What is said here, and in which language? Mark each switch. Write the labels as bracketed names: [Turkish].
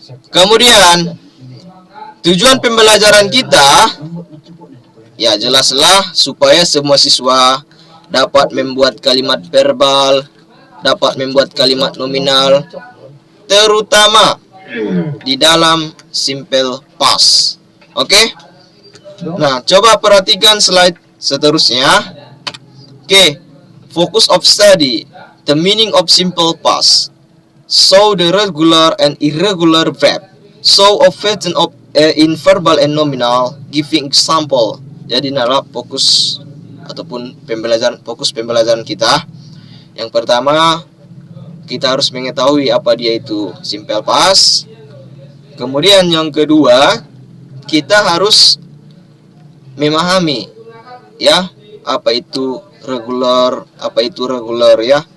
[Indonesian] Kemudian tujuan pembelajaran kita ya jelaslah supaya semua siswa dapat membuat kalimat verbal, dapat membuat kalimat nominal, terutama di dalam simple past. Oke? Nah, coba perhatikan slide seterusnya. [English] Oke, focus of study, the meaning of simple past. So the regular and irregular verb. So often of in verbal and nominal, giving example. [Indonesian] Jadi adalah fokus ataupun fokus pembelajaran kita. Yang pertama, kita harus mengetahui apa dia itu simple past. Kemudian yang kedua, kita harus memahami ya apa itu regular ya.